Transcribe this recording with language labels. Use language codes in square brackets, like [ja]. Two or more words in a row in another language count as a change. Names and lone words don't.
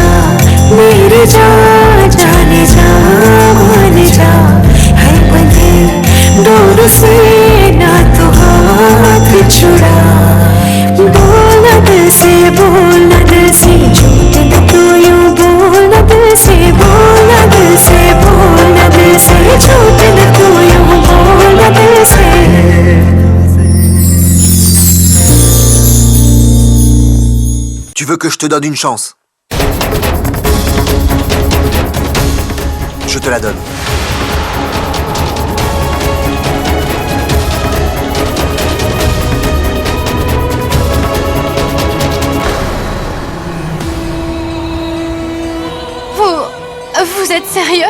[hi] मेरे जा जाने जा मान जा है बंधे डोर से ना तो हाथ छुड़ा बोलना दिल से झूठ न तू यूं बोलना दिल से बोलना दिल से बोलना दिल से झूठ न तू यूं बोलना दिल से [fr] Tu veux que je te donne une chance? Je te la donne. Vous êtes sérieux?